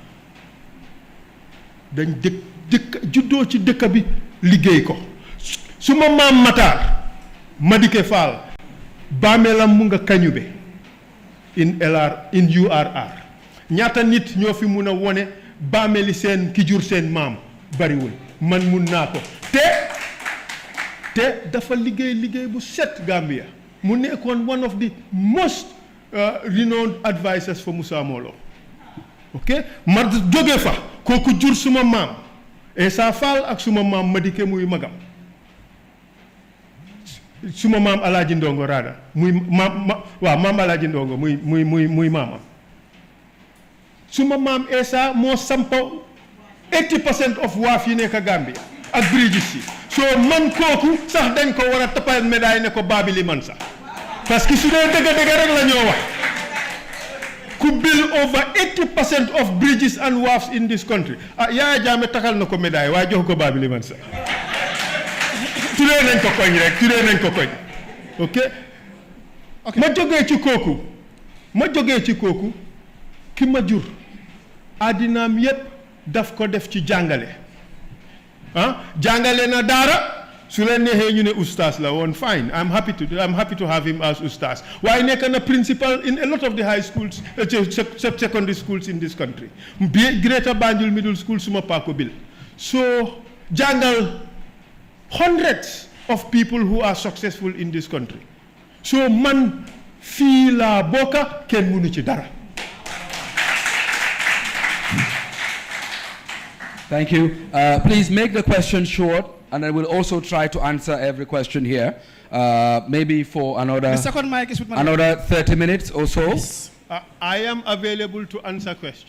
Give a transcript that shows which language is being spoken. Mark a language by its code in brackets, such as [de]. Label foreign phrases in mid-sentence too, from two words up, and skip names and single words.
[wo] dañ dëkk juddoo ci dëkk bi liggéey ko suma maam Matar Madike Fall bàmmeelam mu nga Kañube in URR ñaata nit ñoo fi mun a wone bàmmeeli seen ki jur seen maam bariwul man mun naa ko te dafa liggéey bu set Gambia mu nekkoon [en] one of the most renowned advisors for Musa [wo] Molo ok ma jóge fa kooku jur suma maam Essa Faal ak suma maam Madike muy magam suma maam Alaaji Ndongo Rada muy maam Alaaji Ndongo muy maamam suma maam Essa moo sampa 80% of waaf yi nekk Gambia ak bridges yi soo man kooku sax dañ ko war a tappal médaille ne ko baabili man sax parce que su dee dëgg rek la ñoo wax ku [en] build over 80% of bridges and wharfs in this country [wo] Yaya Jammeh takal na ko médaille waaye jox ko baabili man sax tuddee nañ ko koñ ok ma jógee ci kooku ki ma jur àddinaam yépp daf ko def ci jàngale jàngale na daara su leen neexee ñu ne ustaas la woon [en] fine I'm happy to have him as ustaas [wo] waaye nekk na [en] principal in a lot of the high schools secondary schools in this country [wo] Greater Banjul Middle School suma paako bil so jàngal [en] hundreds of people who are successful in this country [wo] so man fii laa bokka kenn mënu ci dara. [en] Thank you. Please make the question short, and I will also try to answer every question here. Maybe for another 30 minutes or so. Yes. I am available to answer questions.